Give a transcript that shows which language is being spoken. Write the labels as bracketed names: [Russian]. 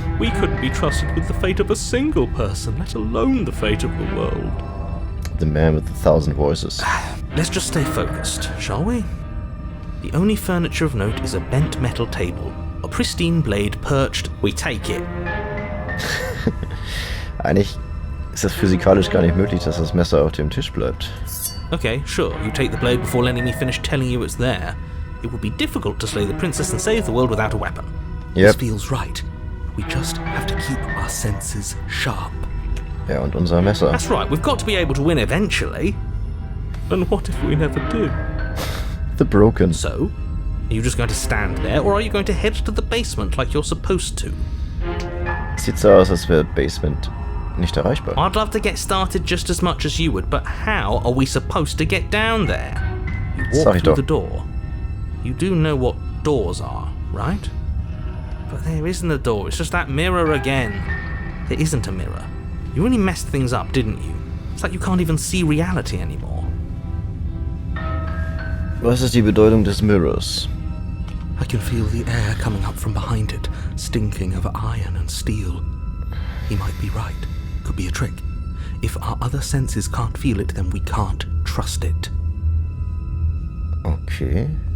[English] We couldn't be trusted with the fate of a single person, let alone the fate of the world. The man with 1,000 voices. Let's just stay focused, shall we? The only furniture of note is a bent metal table. A pristine blade perched. We take it. [German] Eigentlich ist das physikalisch gar nicht möglich, dass das Messer auf dem Tisch bleibt. [English] Okay, sure, you take the blade before letting me finish telling you it's there. It would be difficult to slay the princess and save the world without a weapon. This Yep. feels right. We just have to keep our senses sharp. [German] Ja, und unser Messer. [English] That's right, we've got to be able to win eventually. And what if we never do? The Broken. So, are you just going to stand there, or are you going to head to the basement like you're supposed to? [German] Sieht so aus, als wäre Basement nicht erreichbar. [English] I'd love to get started just as much as you would, but how are we supposed to get down there? You [German] Sag [English] walk [German] ich [English] through the door. You do know what doors are, right? But there isn't a door, it's just that mirror again. There isn't a mirror. You really messed things up, didn't you? It's like you can't even see reality anymore. [German] Was ist die Bedeutung des Mirrors? [English] I can feel the air coming up from behind it, stinking of iron and steel. He might be right. Could be a trick. If our other senses can't feel it, then we can't trust it. Okay.